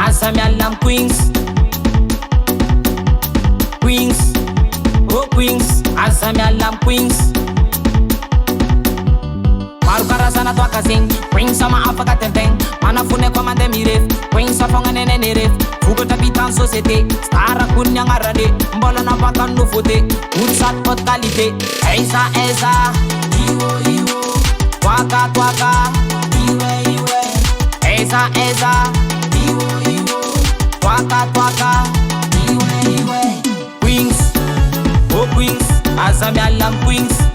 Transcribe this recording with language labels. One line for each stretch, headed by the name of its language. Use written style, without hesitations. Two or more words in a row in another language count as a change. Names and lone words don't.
Malagasy: mialam Queens. Queens, oh Queens, aza mialam Queens. Maro karazana toaka zegny, Queens sama afaka tenteng. Manafony ako mandeha mirefy, Queens fogna nenene refy. Vokatra vita
French: en société,
Malagasy: star akony agnarane. Mbola napaka ny nouveauté, olo sady
French: haute qualité.
Malagasy: Eza, iwo, toaka, iwe. Eza, iwo, toaka, iwe. Queens, oh Queens, aza mialam Queens.